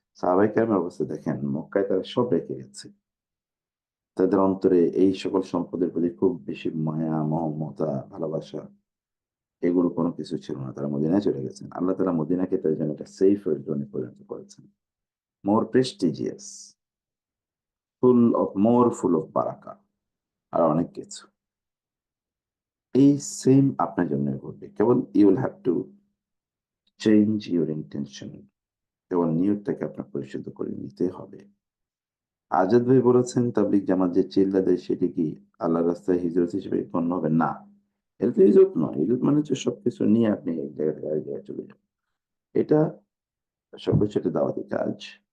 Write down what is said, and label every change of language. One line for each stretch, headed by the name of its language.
Bangla: সাহাবায়ে কেরামের অবস্থা দেখেন, মক্কায় তারা সব রেখে গেছে। তাদের অন্তরে এই সকল সম্পদের প্রতি খুব বেশি মায়া, মমতা, ভালোবাসা এগুলো কোনো কিছু ছিল না। তারা মদিনায় চলে গেছেন। আল্লাহ তাআলা মদিনাকে তাদের জন্য একটা সেফ জোনে পরিণত করেছেন।
English: more prestigious, full of
Bangla: বারাকা আর অনেক কিছু। এই সেম আপনার জন্য ঘটবে। কেবল
English: you will have to change your intention.
Bangla: কেবল নিয়তটাকে আপনার পরিশুদ্ধ করে নিতে হবে। আজাদ ভাই বলেছেন, তাবলীগ জামাত যে চিল্লা দেয় সেটি কি আল্লাহর রাস্তায় হিজরত হিসেবে গণ্য হবে? না। এটা তো হিজরত নয়। হিজরত মানে হচ্ছে সবকিছু নিয়ে আপনি এক জায়গা থেকে আরেক জায়গায় চলে যান। এটা সবকিছু একটা দাওয়াতি কাজ।